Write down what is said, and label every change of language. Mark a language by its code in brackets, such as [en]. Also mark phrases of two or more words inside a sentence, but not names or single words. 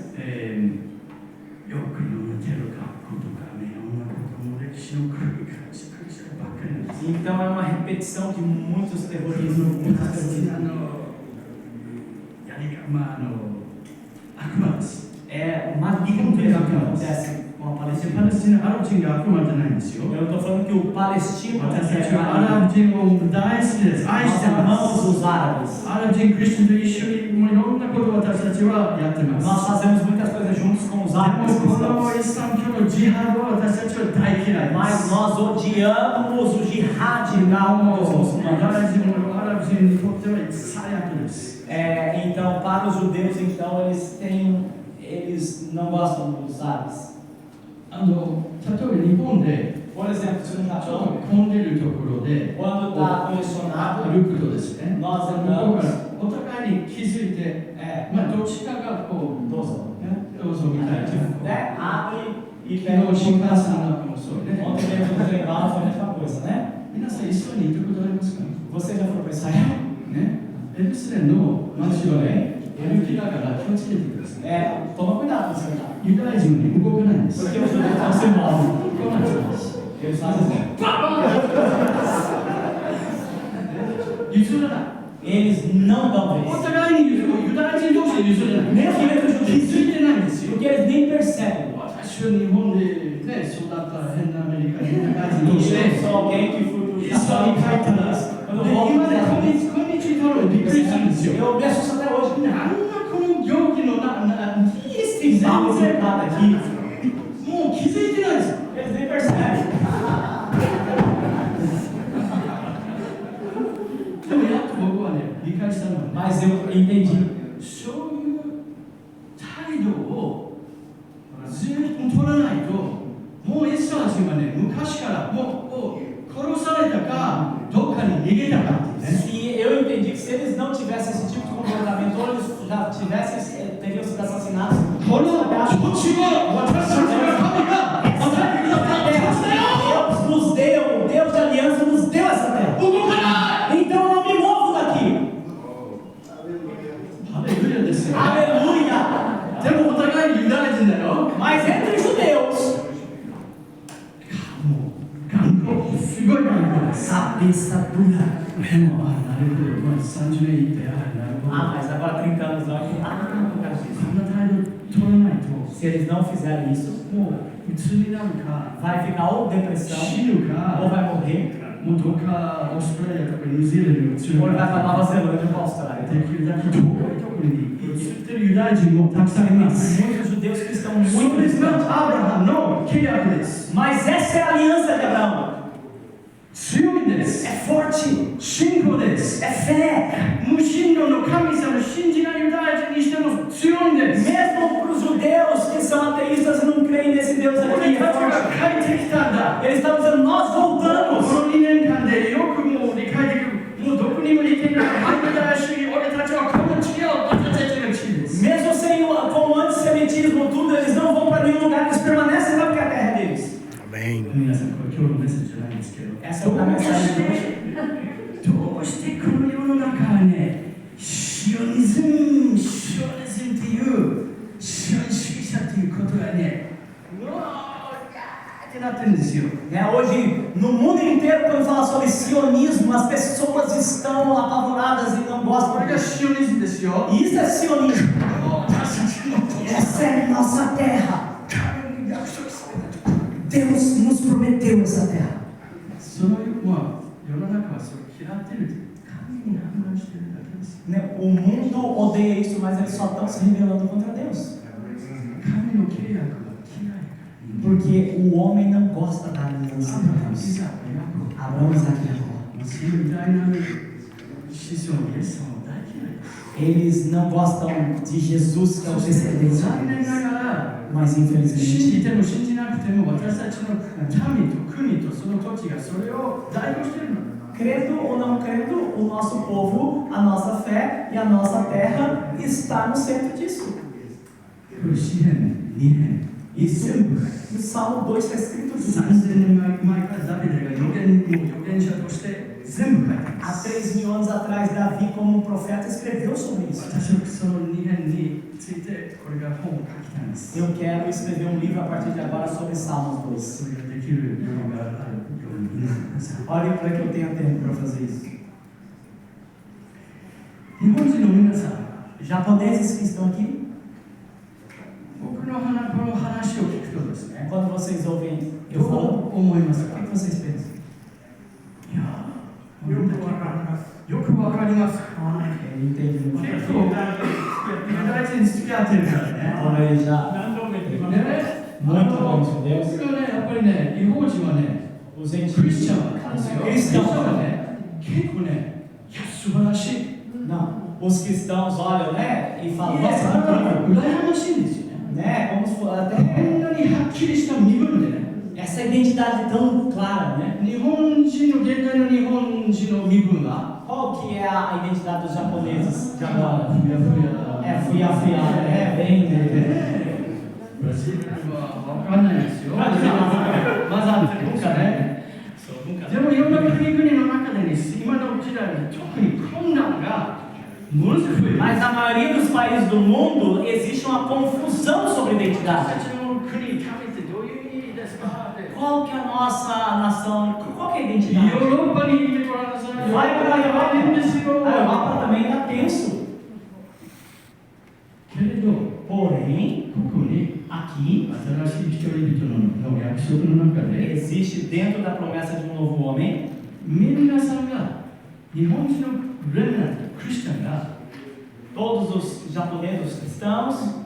[ja] よくのテロ学校とかね、いろんなことも歴史の繰り返しばっかりなんです。 [pt] Então é uma repetição de muitos terrorismos, muitos terrorismos. [ja] 悪魔です。 [pt] É maligno mesmo que acontece com a [ja] パ [pt] Palestina. [ja] レスチナ、アラブ人が悪魔じゃないんですよ。 [pt] Eu não estou falando que o palestino [ja] 私たち [pt] é [ja] はア [pt] maligno. [ja] ラブ人を大好きです。愛し [pt] Nós [ja] てま [pt] amamos [ja] す。 [pt] os árabes. [ja] アラブ人、クリスチャンと一緒にもういろんなことを私たちはやってます。 [pt] Nós fazemos muitas coisas juntos com os [ja] で [pt] árabes [ja] もこの [pt] cristãos. [ja] イスラム教のジハドは私たちは大嫌いで [pt] Mas [ja] す。 [pt] nós odiamos o jihad da [ja] もう [pt] dos [ja] ユダ [pt] muçulmanos. [ja] ヤ人もアラブ人にとっては最悪です。 [pt] Então, para os judeus, então, eles não gostam dos árabes. [ja] 例えば日本で [pt] Por exemplo, se no [ja] ちょっと [pt] Japão, [ja] 混んでるところで [pt] quando está congestionado, [ja] 歩くとですね、 [pt] nós [ja] 向こうか [pt] andamos, [ja] らお互いに気づいて、どっちかがこう、 dozo, どうぞみたいな。 [pt] né? Abre e [ja] 昨 [pt] pega o [ja] 日新幹線 [pt] chip. [ja] なんかもそうね。 [pt] Ontem mesmo no trem bala foi a mesma coisa, né? [ja] 皆さん、イスラエルに行ったことありますか [pt] Você já foi para Israel? [ja] ね。エルサレムの街はね、雪だから気をつけてください。 [pt] Toma cuidado com isso aí. [ja] ユダヤ人に動かないんです。 [pt] Porque os judeus não se movem. [ja] 動かないんです。 [pt] Eles fazem assim. [ja] 譲らない。 [pt] Eles não dão [ja] お [pt] vez. [ja] 互いにユダヤ人同士で譲らない。 [pt] Mesmo entre os [ja] 気 [pt] judeus. [ja] づいてないんですよ。 [pt] Porque eles nem percebem. [ja] 私は日本でね、育った変なアメリカ人の外人とし [pt] Eu [ja] て、 [pt] sou alguém que fui pro [ja] イスラエルに帰ったら、 [pt] Quando eu volto [ja] 今で [pt] para [ja] こんにちはのびっくりするんですよ。 [pt] eu me assusto até hoje. [ja] なんだこの行儀の [pt] Esse papo de nada aqui. [ja] もう気づいてないですよ。 [pt] Eles nem percebem. [ja] でもやっと僕はね、理解したのはね、 [pt] Mas eu entendi. [ja] そういう態度をずっと取らないと、もうイスラエル人はね、昔からもう殺されたか、どっかに逃げたかっていうね。 [pt] Se eu entendi que se eles não tivessem esse tipo de comportamento, ou eles já tivessem, teriam sido assassinados. [ja] この土地は私たちが神が与えてくださった土地だよ。 [pt] Deus nos deu, Deus de aliança nos deu essa terra. [ja] 動かない。 [pt] Então eu não me movo daqui. [ja] ハレルヤですよ。 [pt] Aleluia! [ja] でもお互いにユダヤ人だよ。 [pt] Mas entre judeus, [ja] もう頑固、すごい頑固です。 [pt] cabeça dura. [ja] でもなるほど、30年いって、なるほど。 [pt] Ah, mas agora 30 anos não. Por causa [ja] そ [pt] disso. [ja] んな態度取らないと、 [pt] Se eles não fizerem isso, [ja] もう鬱になるか、 [pt] vai ficar ou depressão, [ja] 死ぬ [pt] ou [ja] か、 [pt] vai morrer, [ja] もうどっかオーストラリアとかニュージーランドに移る [pt] ou vai para [ja] か、 [pt] Nova Zelândia ou para a Austrália. [ja] できるだけ遠いところに移ってるユダヤ人もたくさんいます。 [pt] Muitos judeus que estão [ja] そ [pt] muito [ja] れが [pt] distantes. [ja] アブラハムの契約です。 [pt] Mas essa é a aliança de Abraão. [ja] 強いんです。 [pt] É forte, [ja] 信仰です。 [pt] é fé. [ja] 無神論の神様を信じないユダヤ人にしても強いんです。 [pt] Mesmo para os judeus que são ateístas e não creem nesse Deus [ja] 俺 [pt] aqui, é [ja] たちが [pt] forte. [ja] 帰ってきたんだ。 [pt] Eles estão dizendo, nós [ja] こ [pt] voltamos. [ja] の2年間でよくもう理解できる。もうどこにも行けない。反ユダヤ主義、俺たちはこの地を私たちの地です。 [pt] Mesmo sem com o antissemitismo, tudo, eles não vão para nenhum lugar, eles permanecem lá porque é a terra deles. Amém. [ja] 皆さん、これ今日のメッセージじゃないんですけど、 [pt] Essa é a mensagem de hoje. [ja] どうしてこの世の中はね、シオニズムっていう、シオニ主義者ということがね、 ってなってるんですよ。 [pt] Né? Hoje, no mundo inteiro, quando fala sobre sionismo, as pessoas estão apavoradas e não [ja] こ [pt] gostam [ja] れが [pt] disso. [ja] シオニズムですよ。 [pt] E isso é sionismo. [ja] 私たちの [pt] Essa é nossa terra. [ja] 神に約束された。 [pt] Deus nos prometeu essa terra. [ja] その世の中はそれを嫌っているという。神に反応しているだけです。 [pt] Né? O mundo odeia isso, mas eles só estão se rebelando contra Deus. [ja] 神の契約が嫌い。 [pt] Porque o homem não gosta da aliança de Deus. Abraão, Isaac e Jacó. [ja] その偉大な子孫イエス様を大嫌いです。 [pt] Eles não gostam de Jesus, que é o descendente [ja] 残念 [pt] deles. [ja] ながら [pt] Mas [ja] 信 [pt] infelizmente, [ja] じても信じなくても私たちの民と国とその土地がそれを代表しているの。 [pt] crendo ou não crendo, o nosso povo, a nossa fé e a nossa terra está no centro disso. [ja] これ詩篇2編 [pt] Isso, no Salmo 2 está escrito isso. [ja] 3000 年前からダビデが預言者として全部書いてありま [pt] Há [ja] す。 [pt] 3.000 anos atrás, Davi, como um profeta, escreveu sobre isso. [ja] 私はその2編についてこれが本を書きたいんです。 [pt] Eu quero escrever um livro a partir de agora sobre Salmos 2. [ja] それができる余裕があるように祈ってください。 [pt] Olhem para que eu tenha tempo para fazer isso. [ja] 日本人の皆さん、 [pt] Japoneses que estão aqui, [ja] 僕のこの話を聞くとですね、 [pt] quando vocês ouvem [ja] ど [pt] eu [ja] う [pt] falando, [ja] 思います [pt] o [ja] か？ [pt] que vocês pensam? [ja] いやー、よくわかります。 [pt] Eu entendi. [ja] 結構、ユダヤ人付き合ってるからね。 [pt] Como ele já [ja] ね、 [pt] muito bom de Deus, [ja] 僕はね、やっぱりね、違法人はね、 [pt] os [ja] クリス [pt] gentios. [ja] チャンなんですよ。クリスチャンはね、結構ね、いや、素晴らしい。 [pt] Não, os cristãos olham, né, e [ja] い [pt] falam, [ja] や、 [pt] nossa, incrível, [ja] 羨ましいんですよね。 [pt] né, como se fosse [ja] こ [pt] até [ja] んなにはっきりした身分でね、 [pt] essa identidade tão clara, né? [ja] 日本人の現代の日本人の身分は、 [pt] Qual que é a identidade dos japoneses de [ja] ふ [pt] agora? [ja] やふや。 [pt] É fuia, né? Bem, né? [ja] ブラジルは分かんないですよ。混ざってる文化ね。でもいろんな国々の中で今の時代に特に困難がものすごく増える。 [pt] Mas na maioria dos países do mundo existe uma confusão sobre [ja] 私 [pt] identidade. [ja] たちの国、神ってどういう意味ですかって。 [pt] Qual que é a nossa nação? Qual que é a [ja] ヨ [pt] identidade? [ja] ーロッパに行ってごらんなさい。 [pt] Vai para a [ja] 大変ですよ。 [pt] Europa. A Europa também está tenso. [ja] けれど、 [pt] Porém, [ja] ここに [pt] aqui [ja] 新しい一人々の約束の中で、 [pt] existe dentro da promessa de um novo homem, [ja] 皆さんが日本人のレンナント、クリスチャンが [pt] todos os japoneses, os cristãos,